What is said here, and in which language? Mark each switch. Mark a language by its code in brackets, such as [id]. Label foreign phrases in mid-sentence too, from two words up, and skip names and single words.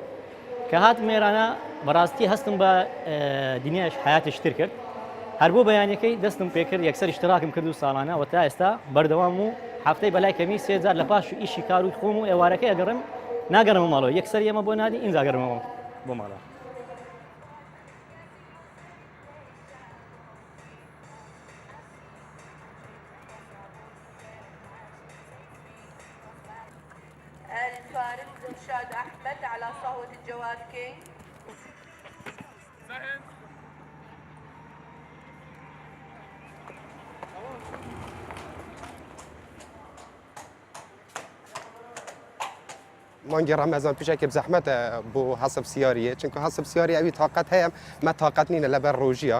[ckb] کە هاتم مێرانە بەڕاستی هەستم بە دنیاش حیاتش تر کرد. هەر بۆ بەیانەکەی دەستم پێکرد، یەکسەر ئیشتراکم کرد و ساڵانە و تا ئێستا بەردەوام و هەفتەی بەلای کەمی 3000 لە پاش ئیشی کار و خۆم و ئێوارەکەی ئەگەڕم ناگەڕمە ماڵەوە، یەکسەر ئێمە بۆ نادی ئینجا گەڕمەوە بۆ ماڵەوە. [ar] الفارس إرشاد أحمد على صهوة الجواد كينج. [ckb] مانگی ڕەمەزان پیشێکی بزەحمەتە بۆ هەسب سیاریە، چونکە هەسب سیاری ئەوی تااقەت هەیە مە تااقەت نینە لەبەر ڕۆژیە.